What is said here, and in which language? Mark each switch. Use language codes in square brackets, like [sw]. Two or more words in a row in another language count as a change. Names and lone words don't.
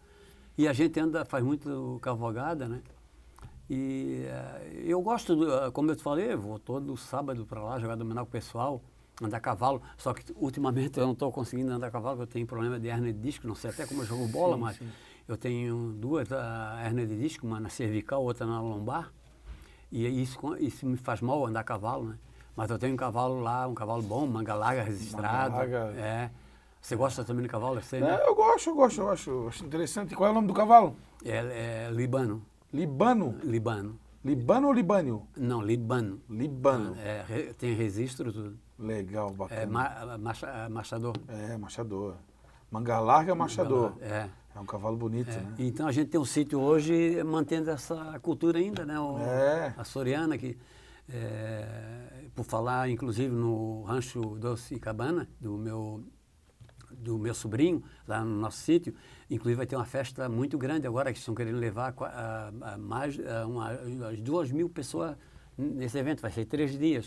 [pt] E a gente faz muito cavalgada, né? E eu gosto, como eu te falei, eu vou todo sábado para lá jogar dominó com o pessoal, andar a cavalo, só que ultimamente eu não estou conseguindo andar a cavalo, porque eu tenho problema de hérnia de disco, não sei até como eu jogo bola, mas eu tenho duas hérnias de disco, uma na cervical, outra na lombar, E isso me faz mal andar a cavalo, né? Mas eu tenho um cavalo lá, um cavalo bom, manga larga, registrado. Manga larga. É. Você gosta também de cavalo? Sei, né? Eu gosto, acho interessante. Qual é o nome do cavalo? É Libano. Libano? Libano. Libano ou Libânio? Não, Libano. Libano. Tem registro, tudo. Legal, bacana. Machador. Machador. Manga larga, machador. É um cavalo bonito, né? Então a gente tem um sítio hoje mantendo essa cultura ainda, né? A Soriana, que por falar inclusive no Rancho Doce e Cabana, do meu sobrinho, lá no nosso sítio, inclusive vai ter uma festa muito grande agora, que estão querendo levar umas 2.000 pessoas nesse evento, vai ser 3 dias.